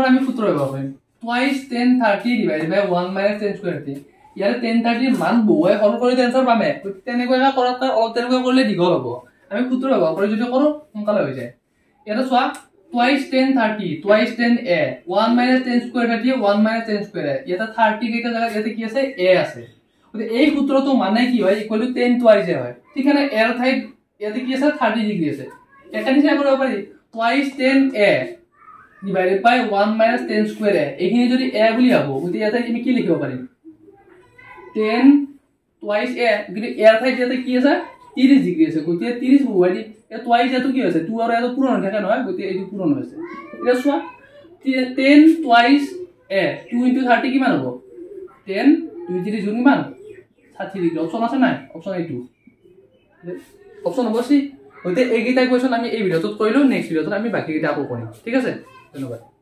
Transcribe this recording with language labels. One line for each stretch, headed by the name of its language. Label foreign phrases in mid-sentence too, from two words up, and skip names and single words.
Assamese: আমি সূত্ৰ ব্যৱহাৰ কৰিম
English: twice tan 30 divided by 1 minus tan square 30
Assamese: ইয়াৰ tan 30 মান বহুৱাই হল কৰি आंसर পামে তেনেকুৱা কৰাত তেনেকুৱা কৰিলে দীঘল হ'ব আমি সূত্ৰ ব্যৱহাৰ কৰি যদি কৰো সোনকালে হৈ যায় এটা চোৱা
English: twice tan 30 twice tan a 1 minus tan square 30 1 minus tan square
Assamese: এটা 30 কেইটা জায়গা ইয়াতে কি আছে a আছে গতি এই সূত্ৰটো মানে কি হয়
English: equal to tan twice
Assamese: হয় ঠিক আছে a ৰ ঠাইত ইয়াতে কি আছে 30 ডিগ্ৰী আছে এটা নিচিনা কৰিব পাৰি
English: twice tan a divided by 1 minus tan square a
Assamese: এইখিনি যদি a বুলি ভাবো গতি ইয়াতে আমি কি লিখিব পাৰিম
English: tan twice a
Assamese: গতি a ৰ ঠাইত ইয়াতে কি আছে 30 ডিগ্ৰী আছে গতি 30 বহুৱাই দি এ twice এটো কি হৈছে 2 আৰু এটো পূৰণ হৈ থাকে নহয় গতি এইটো পূৰণ হৈছে এটা চোৱা 10
English: twice a 2 into 30
Assamese: কিমান হ'ব 10 2 3 কিমান 60 ডিগ্ৰী অপচন আছে নাই অপচন এইটো অপচন হ'ব সি গতিকে এইকেইটা কুৱেশ্যন আমি এই ভিডিঅ'টোত কৰিলোঁ
English: next video
Assamese: আমি বাকীকেইটা আকৌ কৰিম ঠিক আছে ধন্যবাদ